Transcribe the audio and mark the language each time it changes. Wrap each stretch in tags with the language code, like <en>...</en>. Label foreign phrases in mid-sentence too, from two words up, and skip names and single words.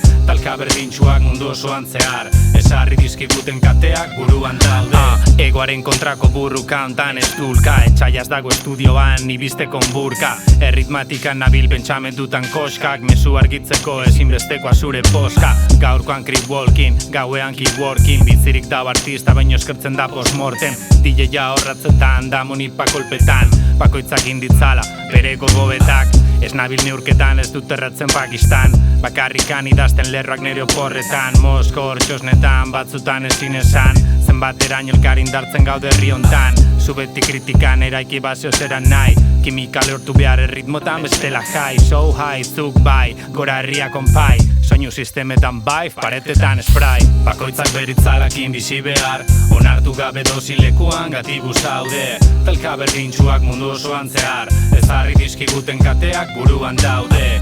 <eu>Talka berdintxuak mundu osoan zehar, ez harri dizkiguten kateak buruan daude. Egoaren kontrako burruka ontan ez dulka, etxaiaz dago estudioan ibisteko onburka. Erritmatikan nabil pentsamendutan koskak, mezu argitzeko ezinbestekoa zure poska. Gaurkoan</eu> <en>creep walking,</en> <eu>gauean</eu> <en>keep working,</en> <eu>bizirik dau artista baino eskertzen da postmortem. DJ-a horratzetan, da monipa kolpetan, bakoitzak inditzala, bere gogobetak. Ez nabil neurketan, ez dut erratzen Pakistan, bakarrikan idazten lerroak nere oporretan. Moskor, txosnetan, batzutan ezin esan, zenbateraino elkar indartzen gaude herri hontan. Zu beti kritikan eraiki bazio zera nahi, kimika lehortu behar erritmotan bestela jai.</eu> <en>So high,</en> <eu>zuk bai, gora herria konpai, soinu sistemetan bai, paretetan spray. Bakoitzak beritzalakin bizi behar, onartu gabe dozin lekuan gatibu zaude. Talka berdintxuak mundu osoan zehar, ez harri dizkiguten kateak buruan daude.</eu>